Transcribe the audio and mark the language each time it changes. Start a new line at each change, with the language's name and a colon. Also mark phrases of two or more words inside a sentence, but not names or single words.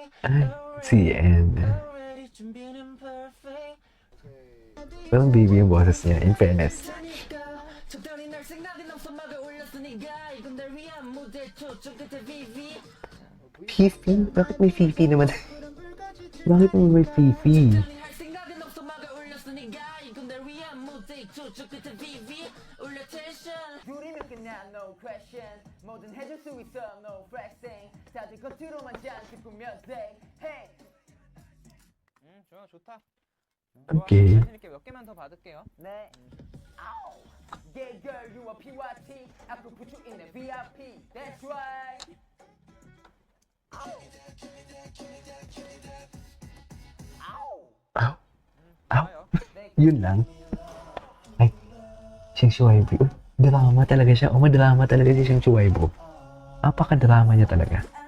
Filipino: Ay, si end.
Korean: Already 준비는 perfect.
Filipino: Walang baby yung boses niya,
English: in fairness.
Korean: 적당히 날 생각이 넘쳐 막을 올렸으니까 이건 날 위한 무대 초점 끝에 VV.
Filipino: Fifi? Bakit may Fifi naman? Bakit naman may Fifi?
Korean: 적당히 할 생각이 넘쳐 막을 올렸으니까 이건 날 위한 무대 초점 끝에 VV. 올려 텐션. 둘이면 그냥
English: no question.
Korean: 뭐든 해줄 수 있어
English: no flexing.
Korean: 다들 겉으로만 잔뜩 꾸면 돼.
English: Hey.
Korean: 좋다.
English: Okay.
Korean: 자신 있게 몇 개만 더 받을게요. 네. 아우.
English: Yeah girl you a PYT. I could put you in a VIP. That's right. Aw.
Filipino: Yun lang. Ay, siyang Shuaibo. Uy, drama talaga siya. Oh, madrama talaga si siyang Shuaibo. Napaka-drama niya talaga.